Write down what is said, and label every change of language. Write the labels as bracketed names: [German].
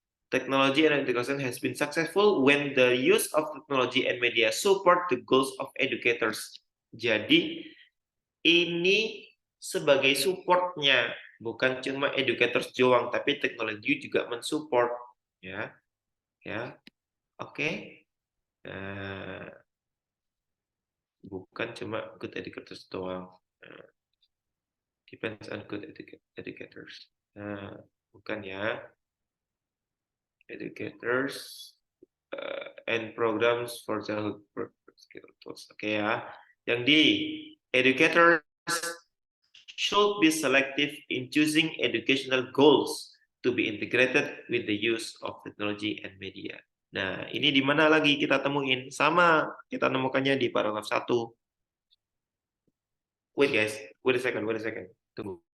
[English] Technology and education has been successful when the use of technology and media support the goals of educators. [Indonesian] Jadi ini sebagai supportnya, bukan cuma educators doang, tapi teknologi juga mensupport ya. Ya. Oke. Bukan cuma [English] good educators [Indonesian] doang. [English] Depends on good educators. Bukan ya. Educators and programs for childhood skills. Oke ya. Yang di educators should be selective in choosing educational goals to be integrated with the use of technology and media. [Indonesian] Nah, ini di mana lagi kita temuin? Sama, kita nemukannya di paragraf 1. [English] Wait guys, wait a second. Tunggu.